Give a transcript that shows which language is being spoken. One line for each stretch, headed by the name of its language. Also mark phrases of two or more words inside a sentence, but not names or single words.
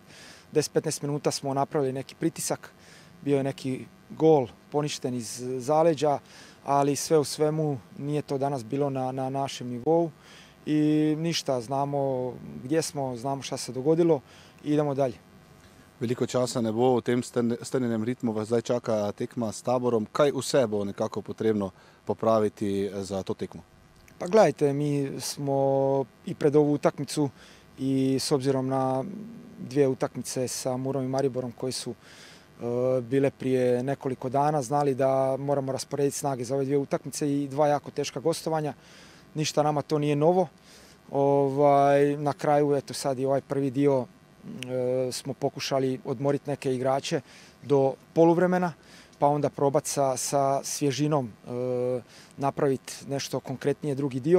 Croatian: 10-15 minuta smo napravili neki pritisak, bio je neki gol poništen iz zaleđa, ali sve u svemu nije to danas bilo na našem nivou i ništa, znamo gdje smo, znamo šta se dogodilo i idemo dalje.
Slovenian: Veliko časa ne bo v tem strnjenem ritmu, vas zdaj čaka tekma s Taborom. Kaj vse bo nekako potrebno popraviti za to tekmo?
Croatian: Pa gledajte, mi smo i pred ovu utakmicu i s obzirom na 2 utakmice sa Murom i Mariborom koje su bile prije nekoliko dana, znali da moramo rasporediti snage za ove 2 utakmice i 2 jako teška gostovanja. Ništa nama to nije novo. Na kraju, eto sad i ovaj prvi dio smo pokušali odmoriti neke igrače do poluvremena, pa onda probati sa svježinom napraviti nešto konkretnije drugi dio.